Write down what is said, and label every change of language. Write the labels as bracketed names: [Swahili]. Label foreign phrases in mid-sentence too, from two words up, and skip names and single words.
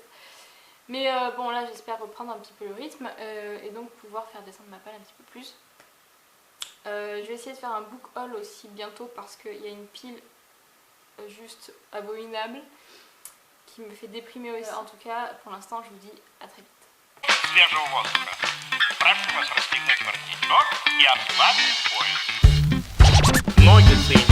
[French] Mais bon là j'espère reprendre un petit peu le rythme et donc pouvoir faire descendre ma palle un petit peu plus. Je vais essayer de faire un [English] book haul [French] aussi bientôt parce qu'il y a une pile juste abominable qui me fait déprimer aussi. En tout cas pour l'instant je vous dis à très vite. [Russian] Свежего воздуха. Прошу вас расстегнуть воротничок и ослабить пояс. Ноги соединить.